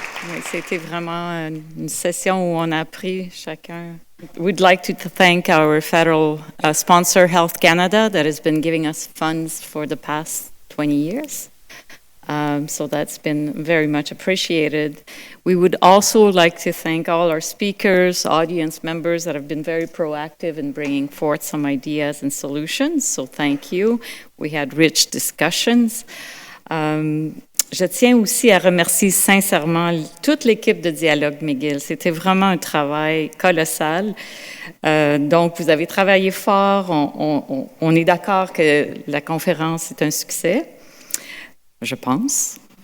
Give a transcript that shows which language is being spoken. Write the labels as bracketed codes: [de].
[fr] Oui, c'était vraiment une session où on a appris chacun. [en] We'd like to thank our federal sponsor, Health Canada, that has been giving us funds for the past 20 years. So that's been very much appreciated. We would also like to thank all our speakers, audience members that have been very proactive in bringing forth some ideas and solutions. So thank you. We had rich discussions. [fr] Je tiens aussi à remercier sincèrement toute l'équipe de Dialogue McGill. C'était vraiment un travail colossal. Donc, vous avez travaillé fort. On est d'accord que la conférence est un succès, je pense.